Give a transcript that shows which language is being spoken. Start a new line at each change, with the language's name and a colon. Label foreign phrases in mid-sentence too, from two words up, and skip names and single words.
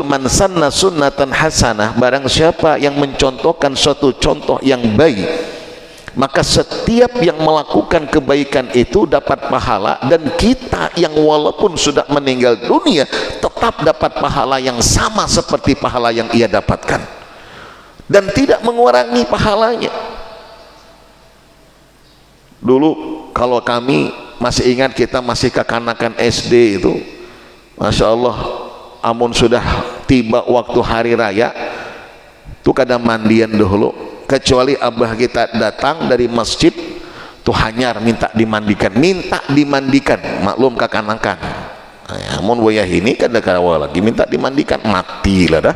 Arabic: من سن سنة حسنة,
Indonesian: barang siapa yang mencontohkan suatu contoh yang baik, maka setiap yang melakukan kebaikan itu dapat pahala, dan kita yang walaupun sudah meninggal dunia tetap dapat pahala yang sama seperti pahala yang ia dapatkan, dan tidak mengurangi pahalanya. Dulu kalau kami masih ingat, kita masih kekanakan SD itu,
Arabic: masya Allah,
Banjar: amun sudah tiba waktu hari raya tuh kadang mandian dulu, kecuali abah kita datang dari masjid tuh hanyar minta dimandikan, maklum kekanakan. Amun wayah ini kan kawal lagi minta dimandikan, mati lah dah.